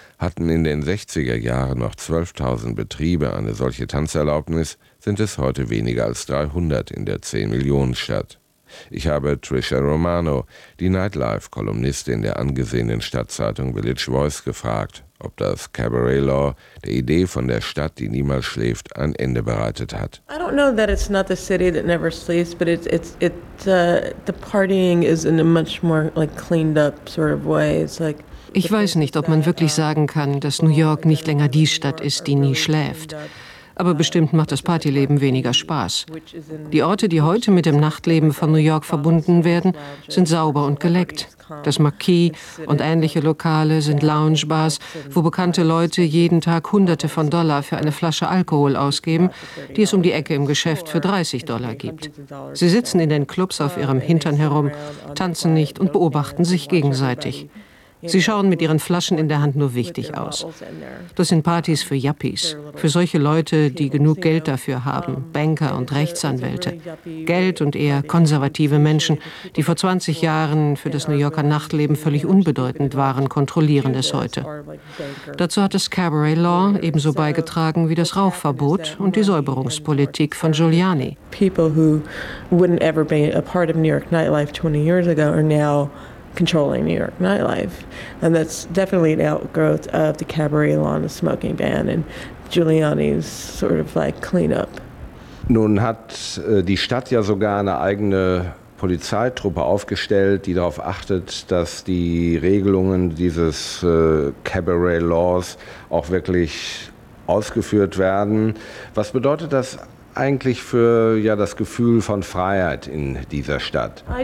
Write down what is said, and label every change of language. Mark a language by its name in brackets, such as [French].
[German] Hatten in den 60er Jahren noch 12.000 Betriebe eine solche Tanzerlaubnis, sind es heute weniger als 300 in der 10-Millionen-Stadt. Ich habe Tricia Romano, die Nightlife-Kolumnistin der angesehenen Stadtzeitung Village Voice, gefragt, ob das Cabaret Law der Idee von der Stadt, die niemals schläft, ein Ende bereitet hat. [English] I don't know that it's not the city that never sleeps, but the partying is in a much more like cleaned up sort of way. It's like, [German] ich weiß nicht, ob man wirklich sagen kann, dass New York nicht länger die Stadt ist, die nie schläft. aber bestimmt macht das Partyleben weniger Spaß. Die Orte, die heute mit dem Nachtleben von New York verbunden werden, sind sauber und geleckt. Das Marquis und ähnliche Lokale sind Loungebars, wo bekannte Leute jeden Tag Hunderte von Dollar für eine Flasche Alkohol ausgeben, die es um die Ecke im Geschäft für $30 gibt. Sie sitzen in den Clubs auf ihrem Hintern herum, tanzen nicht und beobachten sich gegenseitig. Sie schauen mit ihren Flaschen in der Hand nur wichtig aus. Das sind Partys für Yuppies, für solche Leute, die genug Geld dafür haben, Banker und Rechtsanwälte. Geld und eher konservative Menschen, die vor 20 Jahren für das New Yorker Nachtleben völlig unbedeutend waren, kontrollieren es heute. Dazu hat das Cabaret Law ebenso beigetragen wie das Rauchverbot und die Säuberungspolitik von Giuliani. [English] People who wouldn't ever be a part of New York nightlife 20 years ago are now controlling New York nightlife, and that's definitely an outgrowth of the cabaret law and the smoking ban and Giuliani's sort of like cleanup. [German] Nun hat die Stadt ja sogar eine eigene Polizeitruppe aufgestellt, die darauf achtet, dass die Regelungen dieses Cabaret Laws auch wirklich ausgeführt werden. Was bedeutet das eigentlich für ja das Gefühl von Freiheit in dieser Stadt?